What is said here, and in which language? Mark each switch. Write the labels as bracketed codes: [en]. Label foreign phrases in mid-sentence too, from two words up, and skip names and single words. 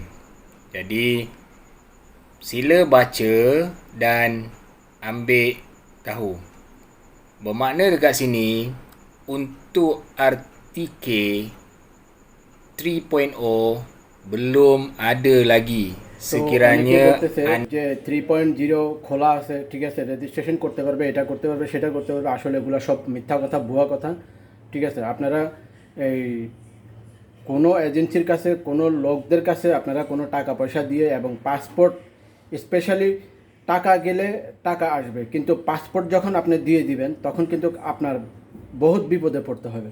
[ms] Jadi sila baca dan ambil tahu. Bermakna dekat sini untuk RTK 3.0 belum ada lagi. sekiranya Sekiranya [bn] যে 3.0 খোলা আছে, ঠিক আছে, রেজিস্ট্রেশন করতে পারবে, এটা করতে পারবে, সেটা করতে পারবে, আসলে এগুলো সব মিথ্যা কথা, ভুয়া কথা। ঠিক আছে, আপনারা এই কোনো এজেন্সির কাছে, কোনো লোকদের কাছে আপনারা কোনো টাকা পয়সা দিয়ে এবং পাসপোর্ট স্পেশালি টাকা গেলে টাকা আসবে, কিন্তু পাসপোর্ট যখন আপনি দিয়ে দিবেন তখন কিন্তু আপনার বহুত বিপদে পড়তে হবে।